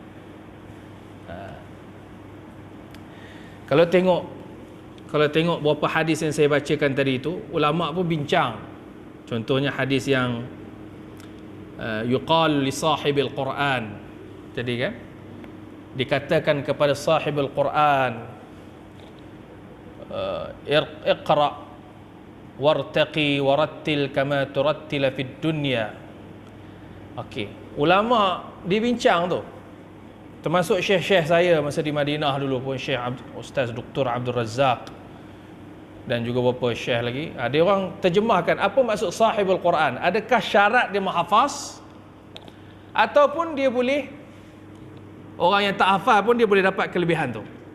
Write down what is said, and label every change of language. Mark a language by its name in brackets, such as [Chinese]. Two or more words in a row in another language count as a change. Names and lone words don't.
[Malay] Kalau tengok beberapa hadis yang saya bacakan tadi itu, ulama pun bincang. Contohnya hadis yang [Arabic] يقال لصاحب القرآن. [Malay] Jadi kan, dikatakan kepada [Arabic] صاحب القرآن, اقرأ وارتق ورتل كما ترتل في الدنيا. [Malay] Okey, ulama dibincang tu. Termasuk syekh-syekh saya masa di Madinah dulu pun, Syekh Ustaz Dr. Abdul Razak, dan juga beberapa syekh lagi. Dia orang terjemahkan apa maksud [Arabic] صاحب القرآن. [Malay] Adakah syarat dia menghafaz, ataupun dia boleh, orang yang tak hafal pun dia boleh dapat kelebihan tu.